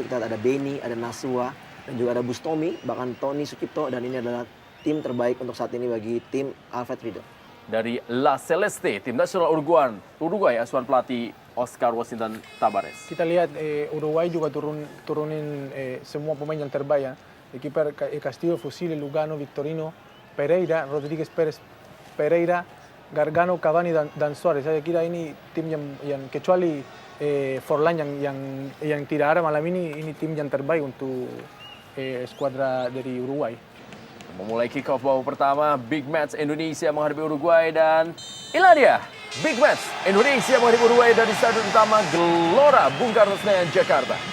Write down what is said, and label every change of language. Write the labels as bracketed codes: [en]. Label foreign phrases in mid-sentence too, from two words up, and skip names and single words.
[id] Kita lihat ada Beni, ada Nasua, dan juga ada Bustomi, bahkan Tony Sukipto, dan ini adalah tim terbaik untuk saat ini bagi tim Alfred Riedel. Dari La Celeste, tim nasional Uruguay asuhan pelatih Oscar Washington Tabares. Kita lihat Uruguay juga turunin semua pemain yang terbaik. Kiper Castillo, Fusile, Lugano, Victorino, Pereira, Rodríguez Pérez Pereira, Gargano, Cavani, dan Suarez. Saya kira ini tim yang kecuali Forlan yang tidak ada malam ini tim yang terbaik untuk skuadra dari Uruguay. Memulai [en] kick off [id] babak pertama, [en] big match [id] Indonesia menghadapi Uruguay, dan inilah dia [en] big match [id] Indonesia menghadapi Uruguay dari Stadion Utama Gelora Bung Karno, Senayan, Jakarta.